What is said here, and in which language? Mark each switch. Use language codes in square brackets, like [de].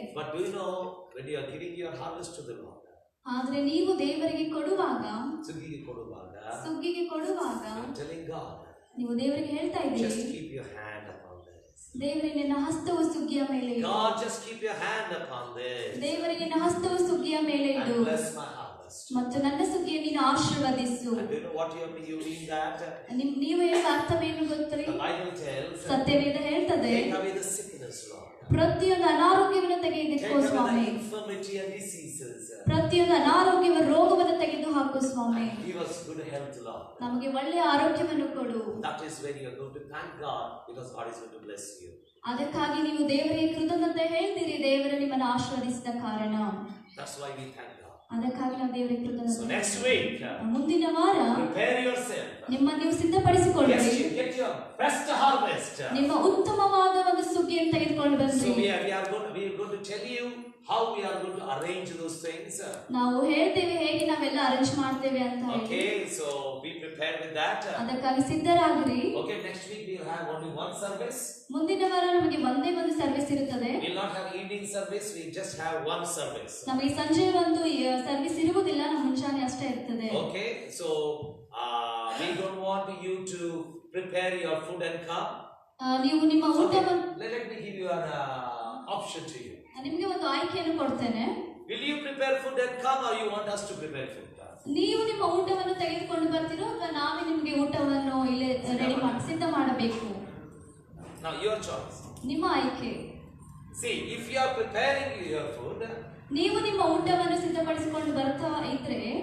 [en] But do you know, when you are giving your harvest to the Lord, [kn] ಆದ್ರೆ ನೀವು ದೇವರಿಗೆ ಕೊಡುವಾಗ, ಸುಗ್ಗಿಗೆ ಕೊಡುವಾಗ, [en] I'm telling God, [kn] ನೀವು ದೇವರಿಗೆ ಹೇಳ್ತಾ ಇದ್ದೀರಿ, [en] just keep your hand upon this. [kn] ದೇವರೇ ನಿನ್ನ ಹಸ್ತವು ಸುಗ್ಗಿಯ ಮೇಲೆ ಇಡು. [en] God, just keep your hand upon this. [kn] ದೇವರೇ ನಿನ್ನ ಹಸ್ತವು ಸುಗ್ಗಿಯ ಮೇಲೆ ಇಡು. [en] And bless my harvest. [kn] ಮತ್ತು ನನ್ನ ಸುಗ್ಗಿಯನ್ನು ನೀನು ಆಶೀರ್ವದಿಸು. [en] And do you know what you mean that? [kn] ನೀವು ಹೇಳುವ ಅರ್ಥವೇನು ಗೊತ್ತೇ? [en] The Bible tells, [kn] ಸತ್ಯವೇದ ಹೇಳ್ತದೆ, [en] take away the sickness, Lord. [kn] ಪ್ರತಿಯೊಂದು ಅನಾರೋಗ್ಯವನ್ನು ತೆಗೆದುಕೋ ಸ್ವಾಮಿ. [en] Infirmity and diseases. [kn] ಪ್ರತಿಯೊಂದು ಅನಾರೋಗ್ಯವ ರೋಗವನ್ನು ತೆಗೆದು ಹಾಕು ಸ್ವಾಮಿ. [en] Give us good health, Lord. [kn] ನಮಗೆ ಒಳ್ಳೆಯ ಆರೋಗ್ಯವನ್ನು ಕೊಡು. [en] That is when you are going to thank God, because God is going to bless you. [kn] ಅದಕ್ಕಾಗಿ ನೀವು ದೇವರಿಗೆ ಕೃತಜ್ಞತೆ ಹೇಳ್ತೀರಿ, ದೇವರು ನಿಮ್ಮನ್ನು ಆಶೀರ್ವದಿಸಿದ ಕಾರಣ. [en] That's why we thank God. [kn] ಅದಕ್ಕಾಗಿ ನಾವು ದೇವರಿಗೆ ಕೃತಜ್ಞತೆ. [en] So next week, [kn] ಮುಂದಿನ ವಾರ [en] prepare yourself. [kn] ನಿಮ್ಮನ್ನು ನೀವು ಸಿದ್ಧಪಡಿಸಿಕೊಳ್ಳಿ. [en] Get your best harvest. [kn] ನಿಮ್ಮ ಉತ್ತಮವಾದ ಒಂದು ಸುಗ್ಗಿಯನ್ನು ತೆಗೆದುಕೊಂಡು ಬನ್ನಿ. [en] So we are going to tell you how we are going to arrange those things. [kn] ನಾವು ಹೇಳ್ತೇವೆ ಹೇಗೆ ನಾವೆಲ್ಲ ಅರೇಂಜ್ ಮಾಡ್ತೇವೆ ಅಂತ ಹೇಳಿ. [en] Okay, so be prepared with that. [kn] ಅದಕ್ಕಾಗಿ ಸಿದ್ಧರಾಗಿರಿ. [en] Okay, next week we will have only one service. [kn] ಮುಂದಿನ ವಾರ ನಮಗೆ ಒಂದೇ ಒಂದು ಸರ್ವಿಸ್ ಇರುತ್ತದೆ. [en] We will not have evening service, we just have one service. [kn] ನಮಗೆ ಸಂಜೆ ಒಂದು ಸರ್ವಿಸ್ ಇರುವುದಿಲ್ಲ, ನಮ್ಮ ಮುಂಜಾನೆ ಅಷ್ಟೇ ಇರ್ತದೆ. [en] Okay, so we don't want you to prepare your food and come. [kn] ನೀವು ನಿಮ್ಮ ಊಟವನ್ನು, [en] let me give you an option to you. [kn] ನಿಮಗೆ ಒಂದು ಆಯ್ಕೆಯನ್ನು ಕೊಡ್ತೇನೆ. [en] Will you prepare food and come, or you want us to prepare food? [kn] ನೀವು ನಿಮ್ಮ ಊಟವನ್ನು ತೆಗೆದುಕೊಂಡು ಬರ್ತೀರೋ ಅಥವಾ ನಾವೇ ನಿಮಗೆ ಊಟವನ್ನು ಇಲ್ಲಿ ರೆಡಿ ಮಾಡಿ ಸಿದ್ಧ ಮಾಡಬೇಕು? [en] Now your choice. [kn] ನಿಮ್ಮ ಆಯ್ಕೆ. [en] See, if you are preparing your food, [kn] ನೀವು ನಿಮ್ಮ ಊಟವನ್ನು ಸಿದ್ಧಪಡಿಸಿಕೊಂಡು ಬರ್ತಾ ಇದ್ರೆ,